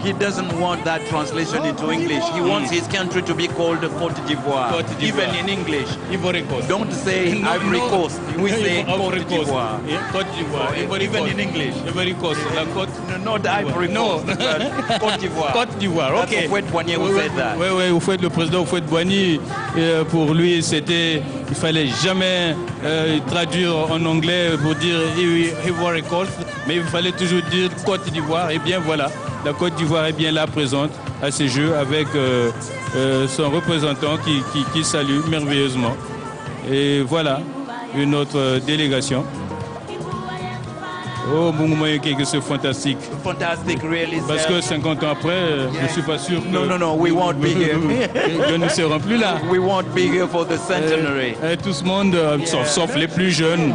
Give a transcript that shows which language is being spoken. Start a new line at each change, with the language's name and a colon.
English: He doesn't want that translation into English. He wants his country to be called Côte d'Ivoire,
French: Côte d'Ivoire.
English: even in English. Ivory Coast. Don't say Ivory Coast. We say Côte d'Ivoire.
French: Côte d'Ivoire.
English: Even in English. Ivory Coast.
French: La Côte.
English: No, not Ivory Coast, but Côte d'Ivoire.
French: Côte d'Ivoire, ok.
English: That's Houphouët-Boigny who said that.
French: Oui, le président Houphouët-Boigny, pour lui, il fallait jamais traduire en anglais pour dire Ivory Coast, mais il fallait toujours dire Côte d'Ivoire. Et bien voilà, la Côte d'Ivoire est bien là présente à ces Jeux avec son représentant qui salue merveilleusement. Et voilà, une autre délégation. Oh, Bungumayenge, que c'est fantastique.
English: Fantastic, really.
French: Parce que 50 ans après, je ne suis pas sûr que...
English: No, we won't be here.
French: que nous ne serons plus là.
English: We won't be here for the centenary.
French: Tout ce monde, sauf les plus jeunes.